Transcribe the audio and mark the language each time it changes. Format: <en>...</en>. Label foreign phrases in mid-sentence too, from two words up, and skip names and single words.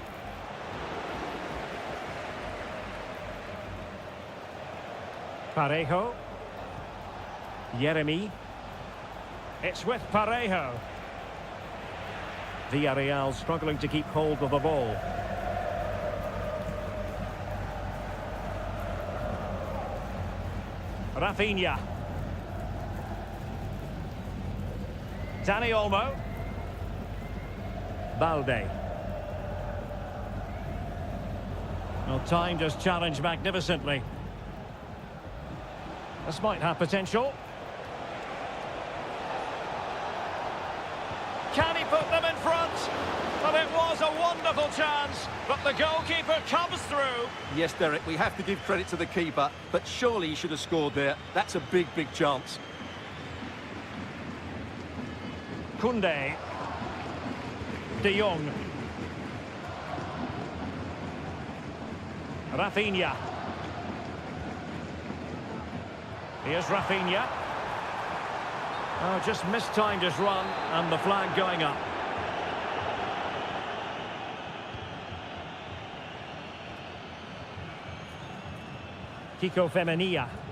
<en>Parejo. Yeremy. It's with Parejo. Villarreal struggling to keep hold of the ball. Rafinha. Dani Olmo. Balde. Well, time just challenged magnificently. This might have potential. Can he put them in front? Well, it was a wonderful chance, but the goalkeeper comes through. Yes, Derek, we have to give credit to the keeper, but surely he should have scored there. That's a big, big chance. Koundé. De Jong. Rafinha. Here's Rafinha. Oh, just mistimed his run, and the flag going up. Kiko Femenia.</en>